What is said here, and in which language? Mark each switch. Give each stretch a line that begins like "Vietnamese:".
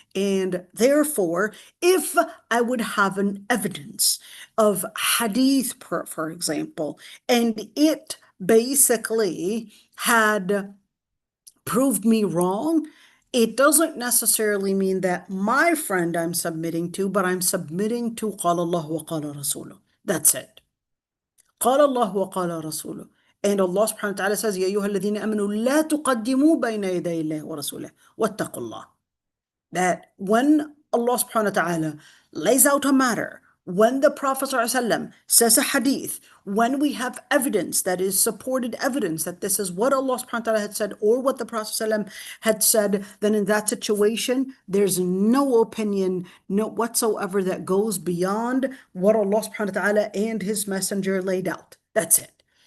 English: And therefore, if I would have an evidence of hadith, for example, and it basically had proved me wrong, it doesn't necessarily mean that my friend I'm submitting to, but I'm submitting to
Arabic: قال الله وقال رسوله.
English: That's it.
Arabic: قال الله وقال رسوله.
English: And Allah subhanahu wa ta'ala says,
Arabic: يا أيها الذين آمنوا لا تقدموا بين يدي الله ورسوله واتقوا الله.
English: That when Allah subhanahu wa ta'ala lays out a matter, when the Prophet ﷺ says a hadith, when we have evidence that is supported evidence that this is what Allah subhanahu wa ta'ala had said or what the Prophet ﷺ had said, then in that situation, there's no opinion, no whatsoever that goes beyond what Allah subhanahu wa ta'ala and His Messenger laid out. That's it.